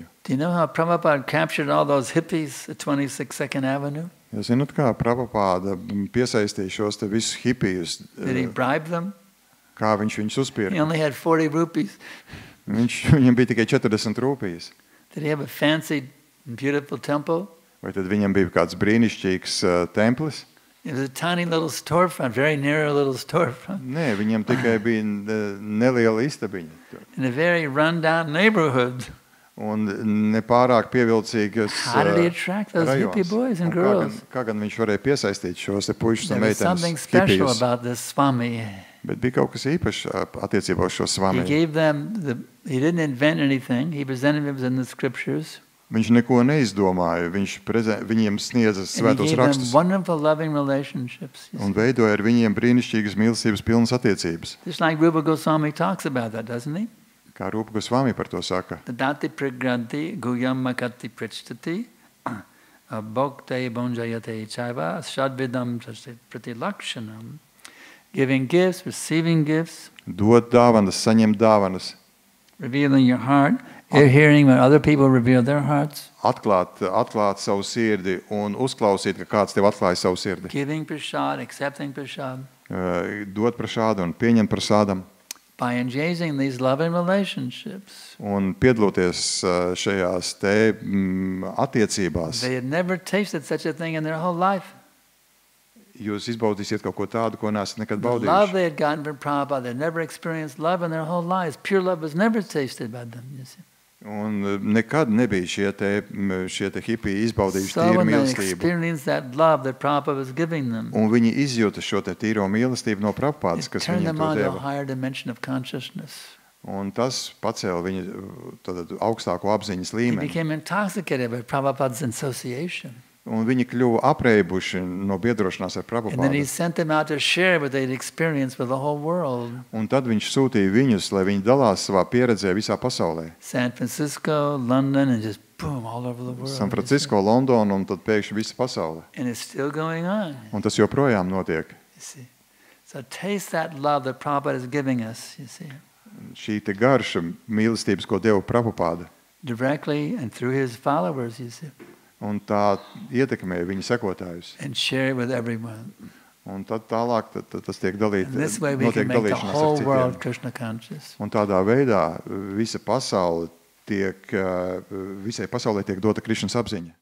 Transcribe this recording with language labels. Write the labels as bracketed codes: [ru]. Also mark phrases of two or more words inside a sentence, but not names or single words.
[en] Do you know how Prabhupada captured all those hippies at 26 Second Avenue? [lv] Jūs zināt, kā Prabhupāda piesaistīja šos te visus hipijus, [en] Did he bribe them? [lv] kā viņš viņus [en] He [lv] uzpirka. [en] only had 40 rupees. [lv] Viņam bija tikai 40 rūpijas. [en] Did he have a fancy, beautiful temple? [lv] Vai tad viņam bija kāds brīnišķīgs templis? [en] It was a tiny little storefront, very narrow little storefront, [lv] Nē, viņam tikai bija neliela istabiņa. [en] in a very run-down neighborhood. [lv] Un nepārāk pievilcīgas [en] How did he attract those hippie [lv] rajons. [en] boys and [lv] Un [en] girls? [lv] Kā gan viņš varēja piesaistīt šos te puišus un [en] There was something [lv] meitenes [en] special [lv] hipijus. [en] about this Swami. [lv] Bet bija kaut kas īpašs attiecībā uz šo [en] He [lv] svami. [en] gave them, he didn't invent anything. He presented them in the scriptures. [lv] Viņš neko neizdomāja. Viņš viņiem sniedza [en] And [lv] svētos [en] he gave them [lv] rakstus [en] wonderful loving relationships. You [lv] un [en] see. [lv] veidoja ar viņiem brīnišķīgas mīlestības pilnas attiecības. [en] Just like Rupa Goswami talks about that, doesn't he? [lv] Kā Rūpa Gosvami par to saka. [sa] Tadati pragranti guyam makati prichtati bhokte bonjayate chaiva shadvidam prati lakshanam. [en] Giving gifts, receiving gifts, [lv] Dot dāvanas, saņemt dāvanas, [en] revealing your heart, hearing when other people reveal their hearts, [lv] atklāt savu sirdi un uzklausīt, ka kāds tev atklāja savu sirdi. [en] giving prasad, accepting prasad, [lv] Dot prasādu un pieņemt prasādam. [en] by engaging in these loving relationships. [lv] Un piedaloties šajās te attiecībās, [en] They had never tasted such a thing in their whole life. [lv] jūs izbaudīsiet kaut ko tādu, ko neesat nekad [en] The love [lv] baudījuši. [en] they had gotten from Prabhupada, they had never experienced love in their whole lives. Pure love was never tasted by them, you see. [lv] Un nekad nebija šie te hipiji izbaudījuši [en] So [lv] tīru [en] when they [lv] mīlestību. [en] experienced that love that Prabhupada was giving them, [lv] Un viņi izjūta šo te tīro mīlestību no Prabhupādas, [en] it [lv] kas [en] turned [lv] viņiem [en] them to on to a [lv] deva. [en] higher dimension of consciousness. [lv] Un tas pacēla viņa tad augstāko apziņas [en] They [lv] līmeni. [en] became intoxicated by Prabhupada's association. [lv] Un viņi kļuva apreibuši no biedrošanās ar [en] And then he [lv] Prabhupādu. [en] sent them out to share what they'd experienced with the whole world. [lv] Un tad viņš sūtīja viņus, lai viņi dalās savā pieredzē visā pasaulē. [en] San Francisco, London, and just boom, all over the world. [lv] San Francisco, Londonu un tad pēkšņi visa pasaule. [en] And it's still going on, [lv] Un tas joprojām notiek. [en] you see. So taste that love that Prabhupada is giving us, you see, [lv] Šī te garša mīlestības, ko deva Prabhupāda. [en] directly and through his followers, you see, [lv] Un tā ietekmē viņa sekotājus. [en] and share it with everyone. [lv] Un tad tālāk tas tiek dalīts, [en] And this way we [lv] notiek [en] can make the [lv] dalīšanās ar [en] whole world [lv] citiem. [en] Krishna conscious. [lv] Un tādā veidā visa pasaule visai pasaulē tiek dota Krišnas apziņa.